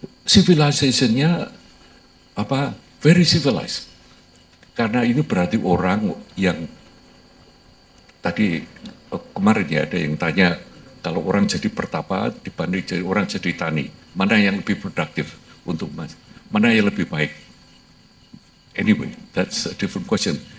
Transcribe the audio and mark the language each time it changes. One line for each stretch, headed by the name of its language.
English: Civilization-nya very civilized.
Indonesian: Karena ini berarti orang yang tadi kemarin ya ada yang tanya kalau orang jadi pertapa dibanding jadi orang jadi tani, mana yang lebih produktif untuk mas, mana yang lebih baik?
English: Anyway, that's a different question.